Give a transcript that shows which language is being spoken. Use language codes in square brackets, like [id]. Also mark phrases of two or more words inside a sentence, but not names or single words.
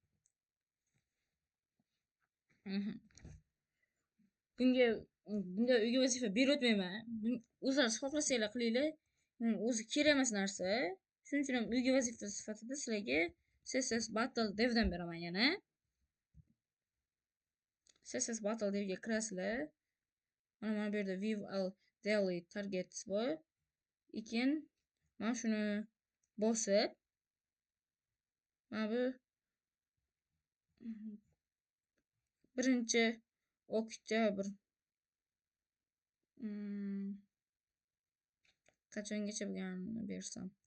[uz] Bunga uyga vazifa berib o'tmayman. O'zingiz xohlasanglar qilinglar. O'zi kerak emas narsa. Shuning uchun ham uyga vazifa sifatida sizlarga CSS Battle devdan beraman yana. CSS Battle devga kirasizlar. Mana bu yerda [en] view all daily targets [uz] bor. Ekin mana shuni bosib mana bu 1 oktyabr Qachongacha bo'lganini bersam.